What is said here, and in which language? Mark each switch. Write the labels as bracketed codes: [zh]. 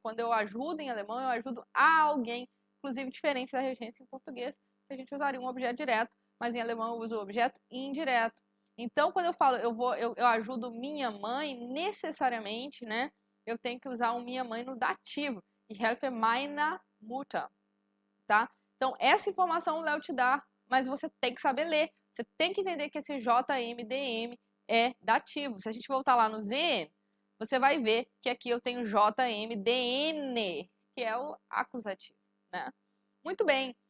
[pt] Quando eu ajudo em alemão, eu ajudo a alguém, inclusive diferente da regência em português, que a gente usaria um objeto direto, mas em alemão eu uso o objeto indireto. Então, quando eu falo eu ajudo minha mãe, necessariamente, né, eu tenho que usar o minha mãe no dativo. [de] Ich helfe meiner Mutter, tá? [pt] Então, essa informação o Léo te dá, mas você tem que saber ler. Você tem que entender que esse JMDM é dativo. Se a gente voltar lá no Z, você vai ver que aqui eu tenho JMDN, que é o acusativo, né? Muito bem.